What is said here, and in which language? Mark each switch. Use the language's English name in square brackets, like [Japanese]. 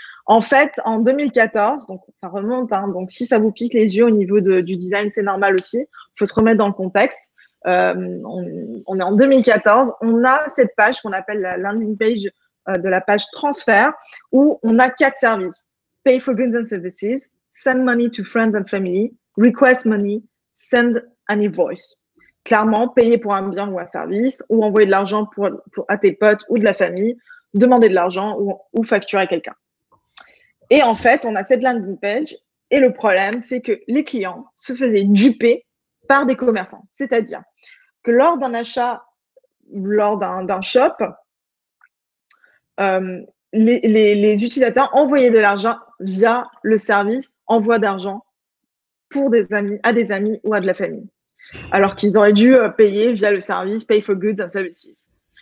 [French] En fait, en 2014, donc ça remonte, hein, donc si ça vous pique les yeux au niveau du design, c'est normal aussi. Il faut se remettre dans le contexte. On est en 2014, on a cette page qu'on appelle la landing page de la page transfert, où on a 4 services. [English] Pay for goods and services, send money to friends and family, request money, send an invoice. [French] Clairement, payer pour un bien ou un service, ou envoyer de l'argent à tes potes ou de la famille, demander de l'argent ou facturer quelqu'un. Et en fait, on a cette landing page, et le problème, c'est que les clients se faisaient duper par des commerçants. C'est-à-dire que lors d'un achat, lors d'un shop, les utilisateurs envoyaient de l'argent via le service envoi d'argent pour à des amis ou à de la famille, alors qu'ils auraient dû payer via le service Pay for Goods and Services.